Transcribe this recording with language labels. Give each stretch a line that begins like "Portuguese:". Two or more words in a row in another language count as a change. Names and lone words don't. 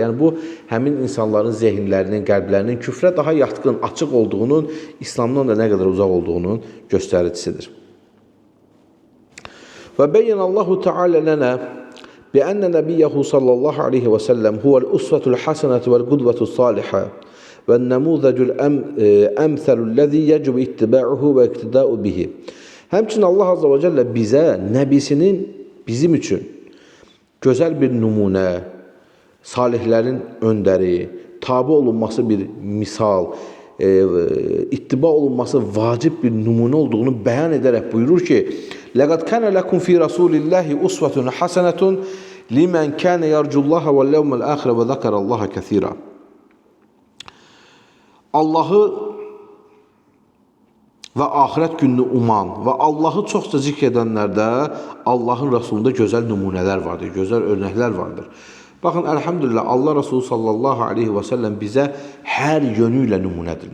Azerbaijani: Yəni, bu, həmin insanların zehinlərinin, qəlblərinin küfrə daha yatqın, açıq olduğunun, İslamdan da nə qədər uzaq olduğunun göstəricisidir.
Arabic: وبين الله تعالى لنا بأن نبيه صلى الله عليه وسلم هو الأسوة الحسنة والقدوة الصالحة وَالنَّمُوذَجُ الْأَمْثَلُ الَّذِي يَجُبُ اتِّبَاعُهُ وَاِقْتِدَاءُ بِهِ.
Azerbaijani: Həmçinin Allah
Arabic: عز وجل
Azerbaijani: bizə, nəbisinin bizim üçün gözəl bir nümunə, salihlərin öndəri, tabi olunması bir misal, ittiba olunması vacib bir nümunə olduğunu bəyan edərək buyurur ki,
Arabic: لَقَدْ كَانَ لَكُمْ فِي رَسُولِ اللّٰهِ أُسْوَةٌ حَسَنَةٌ لِمَنْ كَانَ يَرْجُ اللّٰهَ وَالْيَوْمَ الْآخِرَ وَذَكَرَ اللّٰهَ كَثِيرًا.
Azerbaijani: Allahı və axirət gününü uman və Allahı çoxca zikr edənlərdə Allahın Rasulunda gözəl nümunələr vardır, gözəl örnəklər vardır. Baxın, əlhəmdülillah, Allah Rasulü
Arabic: صلى الله عليه وسلم
Azerbaijani: bizə hər yönü ilə nümunədir.